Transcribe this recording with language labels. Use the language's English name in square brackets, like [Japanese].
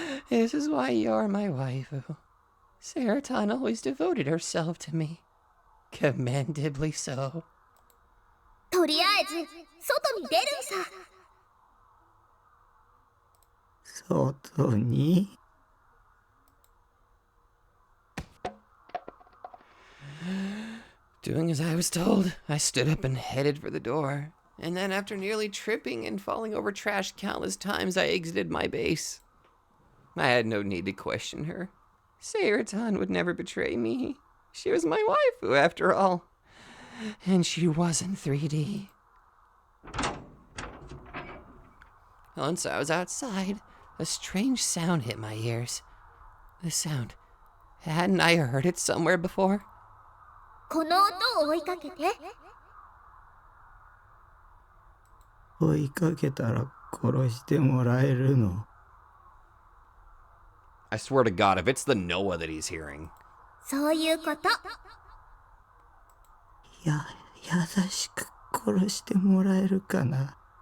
[English] This is why you're my waifu. Seiraton always devoted herself to me. Commendably so. [Japanese] とりあえず外に出るんさ。外に？ [English] Doing as I was told, I stood up and headed for the door. And then after nearly tripping and falling over trash countless times, I exited my base. I had no need to question her. Seiretan would never betray me. She was my waifu, after all. And she was in 3D. Once I was outside, a strange sound hit my ears. The sound. Hadn't I heard it somewhere before? [Japanese] この音を追いかけて。追いかけたら殺してもらえるの。 [English] I swear to God, if it's the Noah that he's hearing. [Japanese] そういうこと。優しく殺してもらえるかな。